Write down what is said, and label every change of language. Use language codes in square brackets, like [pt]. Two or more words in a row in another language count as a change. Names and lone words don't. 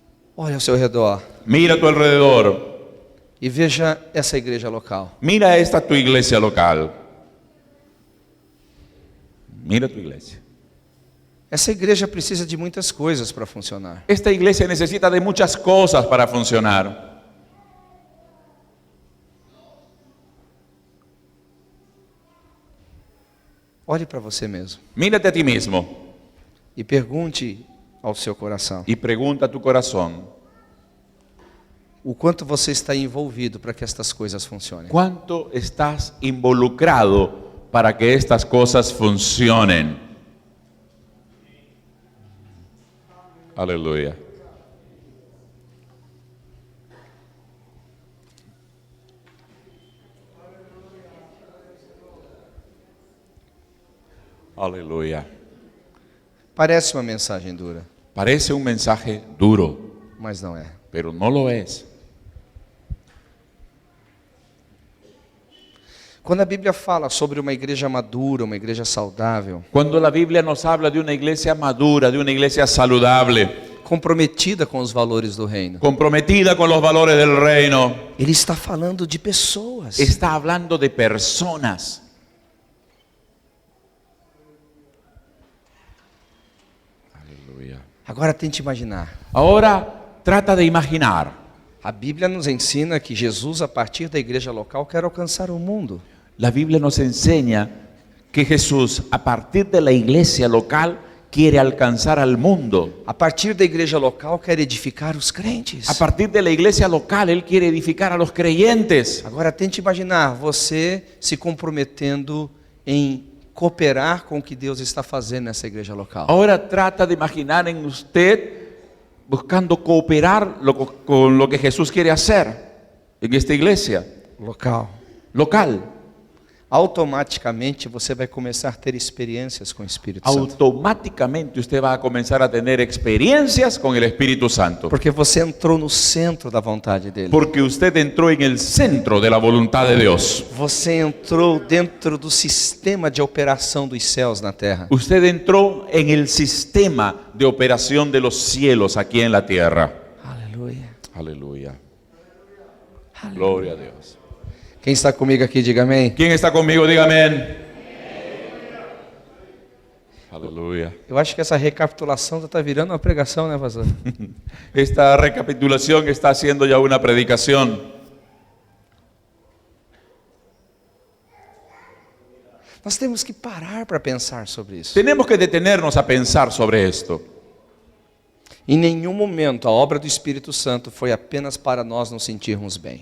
[pt] Olhe ao seu redor [es] Mira a tu alrededor. [pt] e veja essa igreja local. [es] Mira esta tu iglesia local. Mira tu iglesia. [pt] Essa igreja precisa de muitas coisas para funcionar. [es] Esta iglesia necesita de muchas cosas para funcionar. [pt] Olhe para você mesmo [es] Mírate a ti mismo [pt] e pergunte ao seu coração [es] y pregunta a tu corazón, [pt] o quanto você está envolvido para que estas coisas funcionem. [es] ¿cuánto estás involucrado para que estas cosas funcionen? Aleluya. Aleluya. [pt] Parece uma mensagem dura, [es] Parece un mensaje duro, [pt] mas não é. [es] pero no lo es. [pt] Quando a Bíblia fala sobre uma igreja madura, uma igreja saudável, [es] Cuando la Biblia nos habla de una iglesia madura, de una iglesia saludable, [pt] comprometida com os valores do reino, [es] comprometida con los valores del reino, [pt] ele está falando de pessoas. [es] está hablando de personas. Aleluya. [pt] Agora tente imaginar. [es] Ahora trata de imaginar. [pt] A Bíblia nos ensina que Jesus, a partir da igreja local, quer alcançar o mundo. [es] La Biblia nos enseña que Jesús, a partir de la iglesia local, quiere alcanzar al mundo. [pt] A partir da igreja local, quer edificar os crentes. [es] A partir de la iglesia local, Él quiere edificar a los creyentes. [pt] Agora tente imaginar você se comprometendo em cooperar com o que Deus está fazendo nessa igreja local. [es] Ahora trata de imaginar en usted buscando cooperar con lo que Jesús quiere hacer en esta iglesia [pt] Local. [es] local. [pt] Automaticamente você vai começar a ter experiências com o Espírito Santo. [es] Automáticamente usted va a comenzar a tener experiencias con el Espíritu Santo. [pt] Porque você entrou no centro da vontade dele. [es] Porque usted entró en el centro de la voluntad de Dios. [pt] Você entrou dentro do sistema de operação dos céus na terra. [es] Usted entró en el sistema de operación de los cielos aquí en la tierra. [pt] Aleluia. [es] Aleluya. Gloria a Dios. [pt] Quem está comigo aqui, diga amém. [es] ¿Quién está conmigo? Diga amén. Aleluya. [pt] Eu acho que essa recapitulação já está virando uma pregação, né, pastor? [es] Esta recapitulación está haciendo ya una predicación. [pt] Nós temos que parar para pensar sobre isso. [es] Tenemos que detenernos a pensar sobre esto. [pt] Em nenhum momento a obra do Espírito Santo foi apenas para nós nos sentirmos bem.